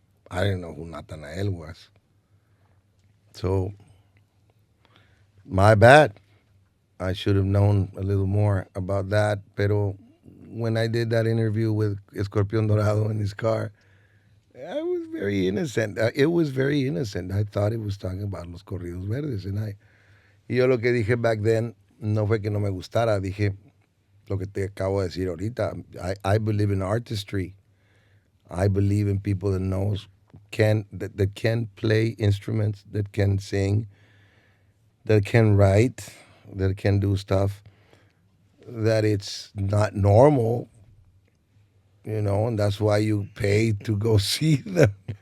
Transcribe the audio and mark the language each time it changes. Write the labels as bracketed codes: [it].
[en] I didn't know who Natanael was. So, my bad. I should have known a little more about that. [es] Pero [en] when I did that interview with Escorpion Dorado in his car, I was very innocent. It was very innocent. I thought it was talking about [es] los corridos verdes. Y yo lo que dije [en] back then [es] no fue que no me gustara. Dije lo que te acabo de decir ahorita. [en] I believe in artistry. I believe in people that knows that can play instruments, that can sing, that can write, that can do stuff that it's not normal, and that's why you pay to go see them.